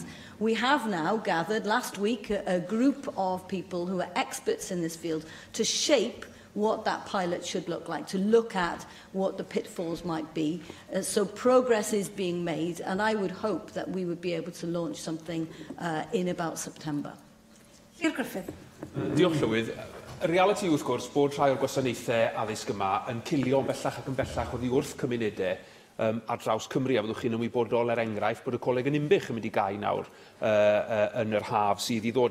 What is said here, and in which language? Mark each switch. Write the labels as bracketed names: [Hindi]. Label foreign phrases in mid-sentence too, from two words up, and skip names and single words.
[English] We have now gathered, last week, a group of people who are experts in this field to shape what that pilot should look like, to look at what the pitfalls might be. So progress is being made, and I would hope that we would be able to launch something in about September. Hugh Griffith. [Welsh] Diolch, Llywydd. Y realiti wrth gwrs bod rhai o'r gwasanaethau addysg yma yn cilio bellach ac yn bellach oddi wrth cymunedau ar draws Cymru, a fyddwch chi'n ymwybodol enghraifft bod y Coleg yn Inbych yn mynd i gau nawr yn yr haf sydd i ddod.